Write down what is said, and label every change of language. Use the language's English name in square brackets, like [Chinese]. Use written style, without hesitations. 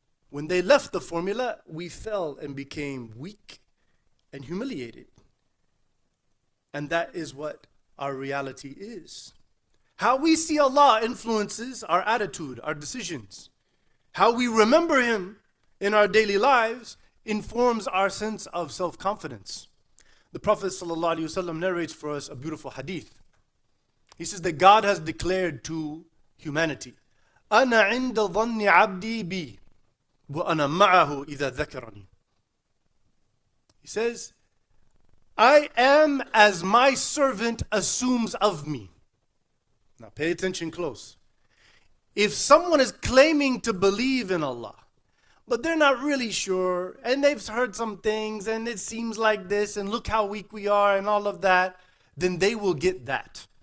[English] When they left the formula, we fell and became weak and humiliated. And that is what our reality is. How we see Allah influences our attitude, our decisions. How we remember Him in our daily lives informs our sense of self-confidence. The Prophet ﷺ narrates for us a beautiful hadith. He says that God has declared to humanity, [Arabic] أَنَا عِنْدَ ظَنِّ عَبْدِي بِي وَأَنَا مَعَهُ إِذَا ذَكَرَنِي. [English] He says, I am as my servant assumes of me. Now pay attention close. If someone is claiming to believe in Allah, but they're not really sure, and they've heard some things, and it seems like this, and look how weak we are, and all of that, then they will get that.